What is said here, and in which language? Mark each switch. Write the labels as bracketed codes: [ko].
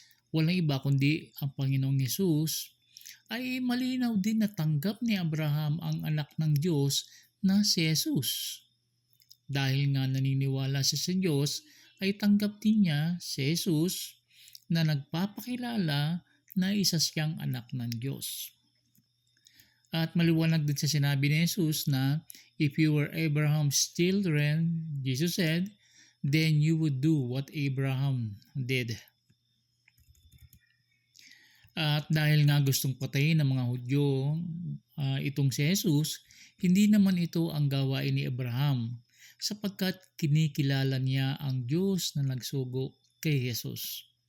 [tl] Walang iba kundi ang Panginoong Yesus, ay malinaw din na tanggap ni Abraham ang anak ng Diyos na si Jesus. Dahil nga naniniwala siya sa Diyos, ay tanggap din niya si Jesus na nagpapakilala na isa siyang anak ng Diyos. At maliwanag din sa sinabi ni Jesus na [en] if you were Abraham's children, Jesus said, then you would do what Abraham did. [tl] At dahil nga gustong patayin ng mga Hudyo itong si Jesus, hindi naman ito ang gawain ni Abraham sapagkat kinikilala niya ang Diyos na nagsugo kay Jesus.